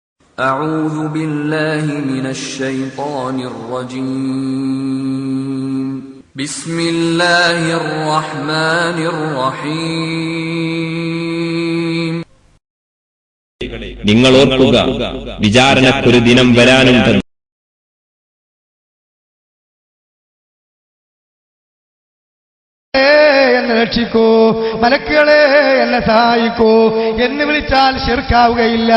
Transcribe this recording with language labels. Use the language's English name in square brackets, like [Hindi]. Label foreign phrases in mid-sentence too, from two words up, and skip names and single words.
[Arabic] أعوذ بالله من الشيطان الرجيم بسم الله الرحمن الرحيم [Malayalam] നിങ്ങൾ ഓർക്കുക വിചാരണക്കൊരു ദിനം വരാനുണ്ട്. എന്നെ രക്ഷിക്കൂ, മലക്കുകളെ എന്നെ സഹായിക്കൂ എന്ന് വിളിച്ചാൽ ശിർക്കാവുകയില്ല.